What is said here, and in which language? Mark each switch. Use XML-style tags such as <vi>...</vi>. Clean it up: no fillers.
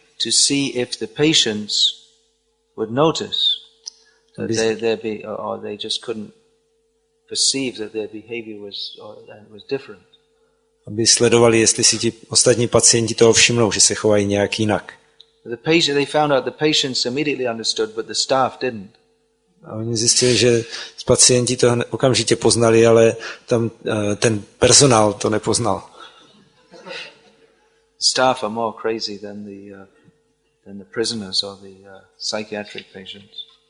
<en>To see if the patients would notice that they just couldn't perceive that their behavior was different.</en> <cs>Aby sledovali, jestli si ti ostatní pacienti toho všimnou, že se chovají nějak jinak.</cs> <en>They found out the patients immediately understood, but the staff didn't.</en> <cs>A oni zjistili, že pacienti to okamžitě poznali, ale tam ten personál to nepoznal.</cs> <en>Staff are more crazy than the prisoners or the psychiatric patients.</en>